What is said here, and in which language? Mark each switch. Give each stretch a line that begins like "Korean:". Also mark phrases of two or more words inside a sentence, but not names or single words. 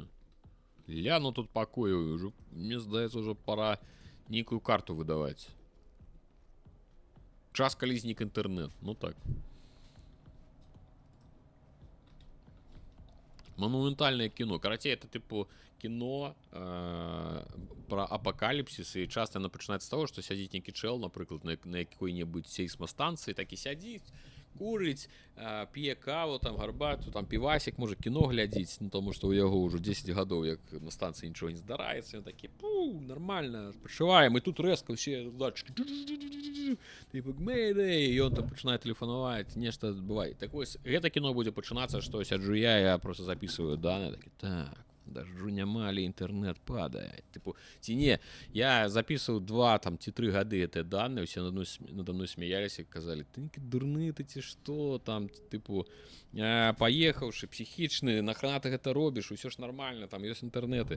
Belarusian: Ляну тут пакою, мне здаецца, ўжо пора нейкую карту выдаваць. Час, калі знік інтэрнэт. Ну так.
Russian: Монументальное кино.
Belarusian: Карацей,
Russian: это типу кино про апокаліпсис,
Belarusian: і
Russian: часто оно
Belarusian: пачынаецца з того, што сядзіць нейкі чэл, напрыклад, на якой-небудзь сейсмастанцыі, так і сядзіць, курыць, п'е каву, там гарбату, там півасік, можа кіно глядзіць, ну тому што ў яго ўжо 10 гадоў, як на станцыі нічого не здараецца, ён такі, нормально, адпачываем, і тут рэзка ўсе датчыкі, типу, мэйдэй, і ён там пачынае тэлефанаваць, нешта адбывае. Так вось, гэта кіно будзе пачынацца, што сяджу я
Russian: просто записываю данные,
Belarusian: такі, так, дажджу няма, але інтэрнэт падае. Типу, ці не, я записываў 2 там, ці 3 гады гэтыя данные, усе
Russian: надо мной
Belarusian: смяяліся і казалі, ты некі дурны, ты ці што, там, типу, паехаўшы, псіхічны, нахрана ты гэта робіш, усё ж нормально, там ёсць інтэрнэты.